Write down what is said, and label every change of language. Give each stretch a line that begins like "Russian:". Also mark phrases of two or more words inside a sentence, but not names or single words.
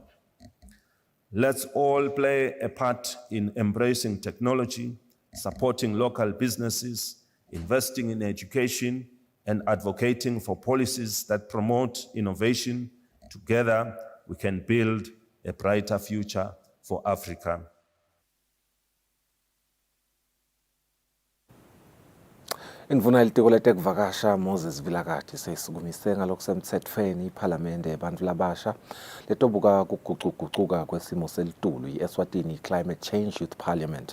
English: Let's all play a part in embracing technology, supporting local businesses, investing in education, and advocating for policies that promote innovation. Together, we can build a brighter future for Africa.
Swati: Indvuna yelitiko letekuvakasha Moses Vilakathi seyisukumise ngalokusemtsetfweni iphalamende yebantfu labasha letobuka kugucugucuka kwesimo selitulu i-Eswatini Climate Change Youth Parliament.